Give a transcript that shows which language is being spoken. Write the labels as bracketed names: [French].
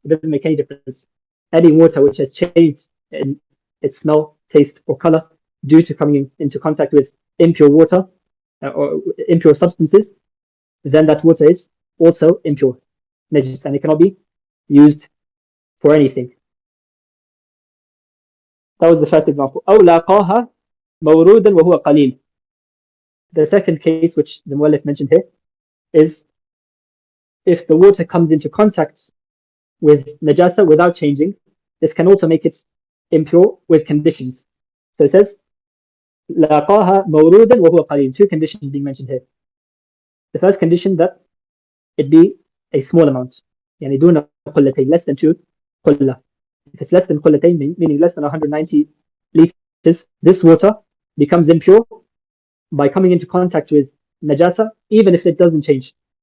[English] It doesn't make any difference. Any water which has changed in its smell, taste, or color due to coming into contact with impure water or impure substances, then that water is also impure, najis, and it cannot be used for anything. That was the first example. [Arabic] أو لاقاها مورودا وهو قليل. [English] The second case, which the Muallif mentioned here, is if the water comes into contact with najasa without changing, this can also make it impure with conditions. So it says, [Arabic] لاقاها مورودا وهو قليل. [English] Two conditions being mentioned here. The first condition, that it be a small amount, [Arabic] يعني دون قلتين, [English] less than 2 قلة. If it's less than قلتين, meaning less than 190 liters, this water becomes impure by coming into contact with najasa, even if it doesn't change.